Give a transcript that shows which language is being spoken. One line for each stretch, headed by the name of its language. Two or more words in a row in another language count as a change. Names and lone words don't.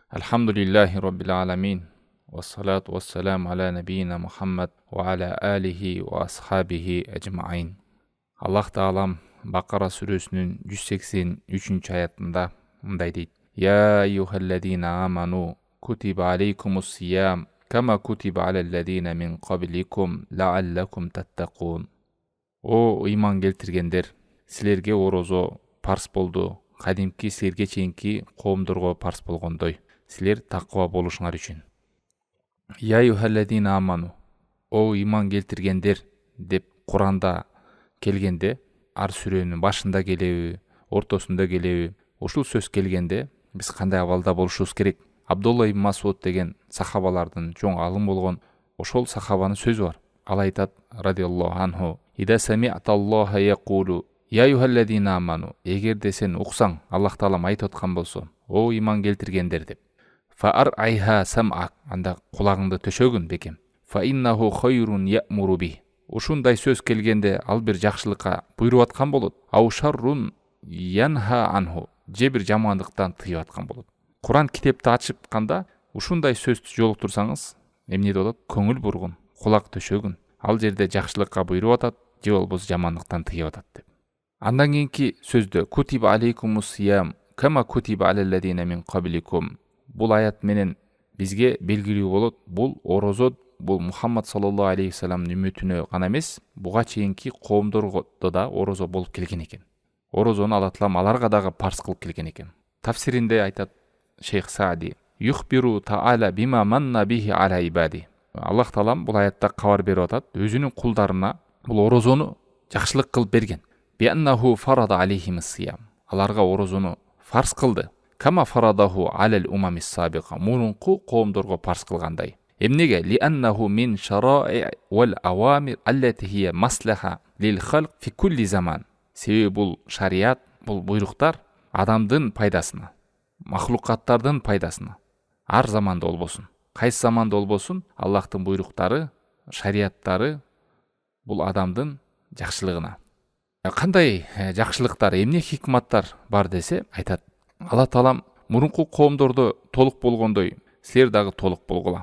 Arabic: الحمد لله رب العالمين. والصلاة والسلام على نبينا محمد وعلى آله وأصحابه أجمعين.
Kyrgyz: Allah Taalam Baqara сүресінің 183 аятында мындай дейді:
Arabic: يا أيها الذين آمنوا كتب عليكم الصيام كما كتب على الذين من قبلكم لعلكم تتقون.
Kyrgyz: О иман келтиргендер, силерге орозо парс болду, кадимки силерге чейинки коомдорго парс болгондой, силер таква болушуңар үчүн.
Arabic: يا أيها الذين آمنوا,
Kyrgyz: о иман келтиргендер деп Куранда келгенде, ар сүрөнүн башында келеби, ортосунда келеби, ушул сөз келгенде биз кандай абалда болушубуз керек? Абдулла ибн Масуд деген сахабалардын чоң алым болгон ошол сахабанын сөзү бар. Ал айтат
Arabic: رضي الله عنه: إذا سمعت الله يقول يا أيها الذين آمنوا,
Kyrgyz: эгерде сен уксаң, Аллах Таалам айтып аткан болсо, о иман келтиргендер деп.
Arabic: فأرعها سمعك,
Kyrgyz: анда кулагыңды төшөгүн бекем.
Arabic: فإنه خير يأمر به.
Kyrgyz: Ушундай сөз келгенде ал бир жакшылыкка буйруп аткан болот.
Arabic: أو شر ينهى عنه,
Kyrgyz: же бир жамандыктан тыйып аткан болот. Куран китепти ачыпканда ушундай сөздү жолуктурсаңыз, эмне болот? Көңүл бургун, кулак төшөгүн. Ал жерде жакшылыкка буйруп атат, же болбосо жамандыктан тыйып атат деп. Андан кийинки сөздө
Arabic: كتب عليكم الصيام كما كتب على الذين من قبلكم.
Kyrgyz: Бул аят менен бизге белгилүү болот, бул орозо, бул Мухаммад
Arabic: صلى الله عليه وسلم
Kyrgyz: үммөтүнө гана эмес, буга чейинки коомдорго да орозо болуп келген экен. Орозону Алла Таалам аларга дагы парс кылып келген экен. Тафсиринде айтат Шейх Саади:
Arabic: يخبر تعالى بما من به على عباده.
Kyrgyz: Аллах Таалам бул аятта кабар берип атат, өзүнүн кулдарына бул орозону жакшылык кылып берген.
Arabic: بأنه فرض عليهم الصيام.
Kyrgyz: Аларга орозону фарз кылды.
Arabic: كما فرضه على الأمم السابقة.
Kyrgyz: Мурунку коомдорго парз кылгандай. Эмнеге?
Arabic: لأنه من الشرائع والأوامر التي هي مصلحة للخلق في كل زمان.
Kyrgyz: Себеби бул шарият, бул буйруктар адамдын пайдасына, махлукаттардын пайдасына ар заманда болбосун. Кайсы заманда болбосун, Аллахтын буйруктары, шарияттары бул адамдын жакшылыгына. Кандай жакшылыктар, эмне хикматтар бар десе, айтат Алла Таалам мурунку коомдордо толук болгондой, силер дагы толук болгула.